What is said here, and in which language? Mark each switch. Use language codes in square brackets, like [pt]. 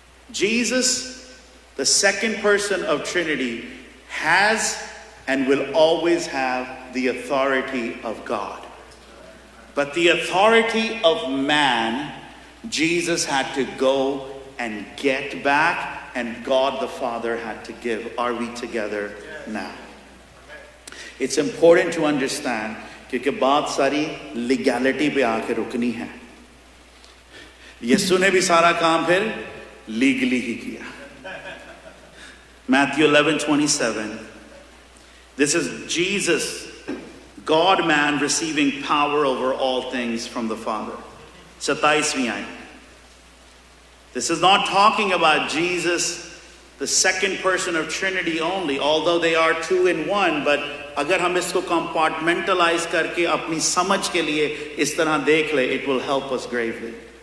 [en] Jesus, the second person of Trinity, has and will always have the authority of God. But the authority of man, Jesus had to go and get back, and God the Father had to give. Are we together now? It's important to understand, [hi] क्योंकि बात सारी legality पे आके रुकनी है. यीशु ने भी सारा काम फिर legally ही किया. [en] Matthew 11:27. This is Jesus, God-man, receiving power over all things from the Father. [hi] 27वीं आयत. [en] This is not talking about Jesus, the second person of Trinity only, although they are two in one, but [hi] अगर हम इसको compartmentalize करके अपनी समझ के लिए इस तरह देख ले, [en] it will help us gravely.